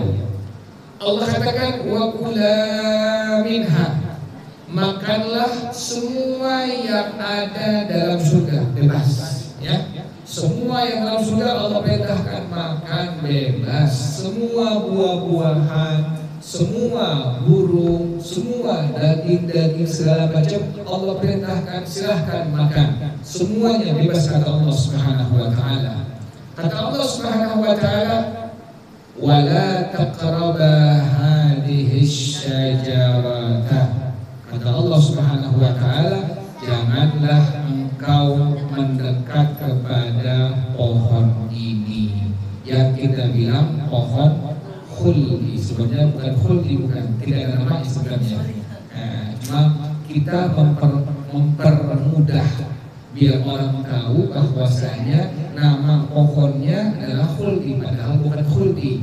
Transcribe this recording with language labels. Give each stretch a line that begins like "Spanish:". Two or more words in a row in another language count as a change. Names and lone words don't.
Indonesian: Allah katakan,
Arabic: "Wa kula minha,"
Indonesian: makanlah semua yang ada dalam surga, bebas, ya. Semua yang dalam surga Allah perintahkan makan bebas. Semua buah-buahan, semua burung, semua daging-daging segala macam Allah perintahkan silahkan makan. Semuanya bebas kata Allah
Arabic: Subhanahu wa taala.
Indonesian: Kata Allah
Arabic: Subhanahu wa taala, "Wala taqraba hadhihi syajarata."
Indonesian: Kata Allah
Arabic: Subhanahu wa taala,
Indonesian: janganlah engkau mendekat kepada pohon ini yang kita bilang pohon khuldi. Sebenarnya bukan khuldi, bukan, tidak ada namanya sebenarnya. Cuma kita mempermudah biar orang tahu bahwasanya nama pohonnya adalah khuldi, padahal bukan khuldi.